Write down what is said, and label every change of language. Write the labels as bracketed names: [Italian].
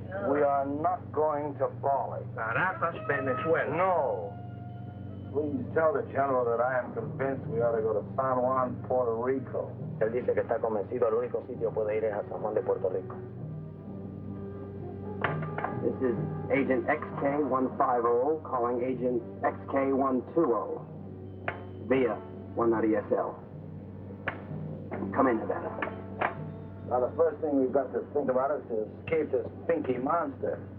[English] We are not going to Bali. Caracas, Venezuela. No. Please tell the General that I am convinced we ought to go to San Juan, Puerto Rico. [Spanish] Él dice que está convencido, el único sitio puede ir es a San Juan de Puerto Rico. [English] This is Agent XK150 calling Agent XK120 via 190SL. Come in, Havana. Now, the first thing we've got to think about is to escape this pinky monster.